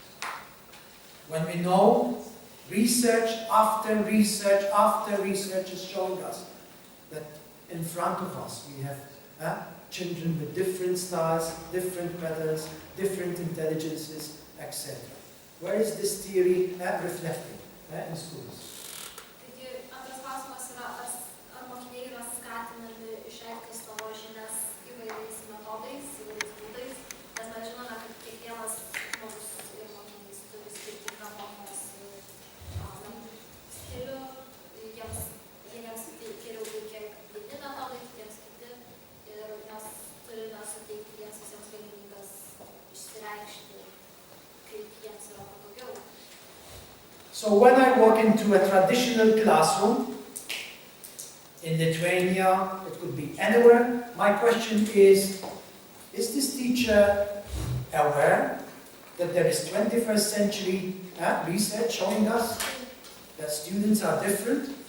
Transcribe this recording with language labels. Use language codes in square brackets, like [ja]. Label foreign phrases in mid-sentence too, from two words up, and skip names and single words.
[en] When we know research after research after research is showing us that in front of us we have children with different styles, different patterns, different intelligences, etc. Where is this theory reflected in schools? [lt] Taigi, antras klausimas yra, ar mokiniai yra skatinami išreikšti savo žinias įvairiais metodais, įvairiais būdais, nes mes žinome, kad kiekvienas žmogus ir mokinys turi skirtingą mokymosi stilių, vieniems geriau veikia vieni metodai, kitiems kiti, ir mes turime suteikti jiems visiems galimybės išsireikšti, kaip jiems yra patogiau. [en] So when I walk into a traditional classroom in Lithuania, it could be anywhere, my question is this teacher aware that there is 21st century research showing us that students are different?